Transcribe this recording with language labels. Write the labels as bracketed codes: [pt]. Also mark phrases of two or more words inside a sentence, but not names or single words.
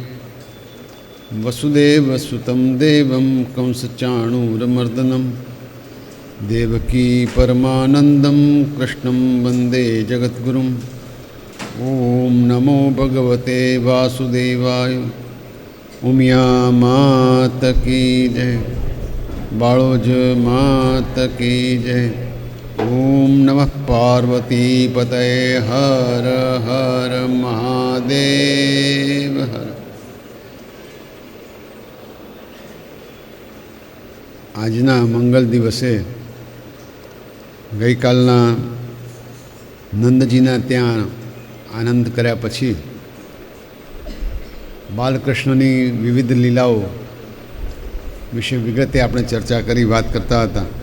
[sa] वसुदेवसुतं देवं कंसचाणूरमर्दनं देवकी परमानन्दं कृष्णं वन्दे जगद्गुरुम्। ॐ नमो भगवते वासुदेवाय। [hi] उमिया मात की जय, बाळोज मात की जय। [sa] ओम नमः पार्वती पतये हर हर महादेव हर। [gu] આજના મંગલ દિવસે ગઈકાલના નંદજીના ત્યાં આનંદ કર્યા પછી બાલકૃષ્ણની વિવિધ લીલાઓ વિશે વિગતે આપણે ચર્ચા કરી વાત કરતા હતા,